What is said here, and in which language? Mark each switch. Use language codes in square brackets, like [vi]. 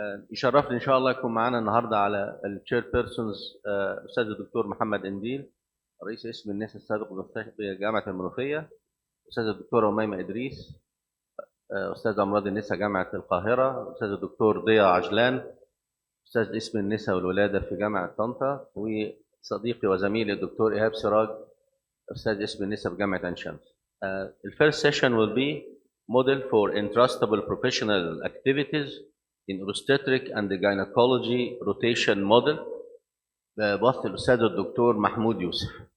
[ar] يشرفني إن شاء الله يكون معانا النهارده على التشير بيرسونز أستاذ الدكتور محمد إنديل، رئيس قسم النساء السابق بجامعة المنوفية، أستاذ الدكتورة أميمة إدريس، أستاذ أمراض النساء جامعة القاهرة، أستاذ الدكتور ضياء عجلان، أستاذ قسم النساء والولادة في جامعة طنطا، وصديقي وزميلي الدكتور إيهاب سراج، أستاذ قسم النساء بجامعة عين شمس. [en] The first session will be model for entrustable professional activities in obstetric and gynecology rotation model. [ar] بوصف الأستاذ الدكتور محمود يوسف.